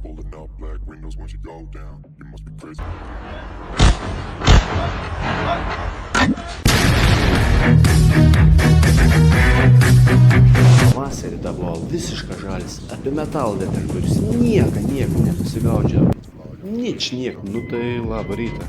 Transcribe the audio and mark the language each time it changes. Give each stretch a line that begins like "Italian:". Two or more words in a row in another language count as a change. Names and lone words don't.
English: Rolling up black windows once you go down. You must be crazy.
Lithuanian: Vasarį tą buvo visiška žalis. Apie metaldetektorius nieko nenusigaudžiau. Nieko. Nu tai labą rytą.